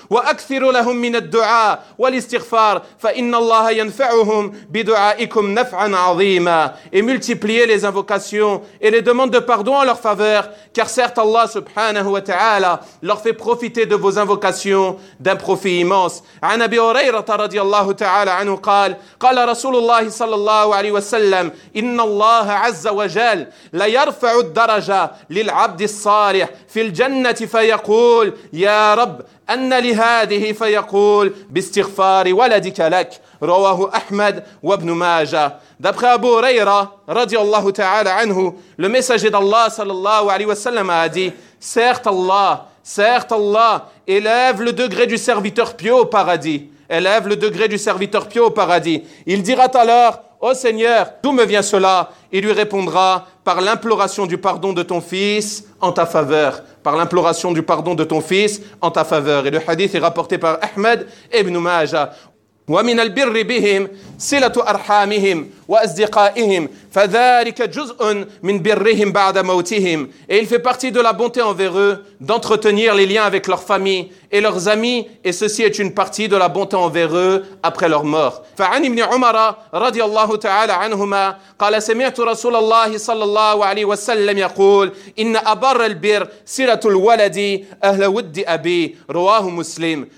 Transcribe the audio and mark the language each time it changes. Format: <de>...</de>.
<ar>وأكثروا لهم من الدعاء والاستغفار فإن الله ينفعهم بدعائكم نفعا عظيما.</ar> <fr>Et multipliez les invocations et les demandes de pardon en leur faveur, car certes Allah subhanahu wa ta'ala leur fait profiter de vos invocations d'un profit immense.</fr> <ar>عن أبي هريرة رضي الله تعالى عنه قال قال رسول الله صلى الله عليه وسلم إن الله عز وجل لا يرفع الدرجة للعبد الصالح في الجنة فيقول يا رب أن لهذه فيقول باستغفار ولدك لك رواه أحمد وابن ماجة.</ar> <fr>D'après Abu Huraira, radiallahu ta'ala anhu, le messager d'Allah sallallahu alayhi wa sallam a dit, certes Allah, élève le degré du serviteur pieux au paradis. Élève le degré du serviteur pieux au paradis. Il dira alors, ô Seigneur, d'où me vient cela? Il lui répondra, par l'imploration du pardon de ton fils en ta faveur. Par l'imploration du pardon de ton fils en ta faveur. Et le hadith est rapporté par Ahmed ibn Majah.</fr> <ar>ومن البر بهم صلة أرحامهم وأصدقائهم فذلك جزء من برهم بعد موتهم.</ar> <fr>Et il fait partie de la bonté envers eux d'entretenir les liens avec leur famille et leurs amis, et ceci est une partie de la bonté envers eux après leur mort.</fr> <ar>فعن ابن عمر رضي الله تعالى عنهما قال سمعت رسول الله صلى الله عليه وسلم يقول إن أبر البر صلة الولد أهل ود أبي رواه مسلم.</ar>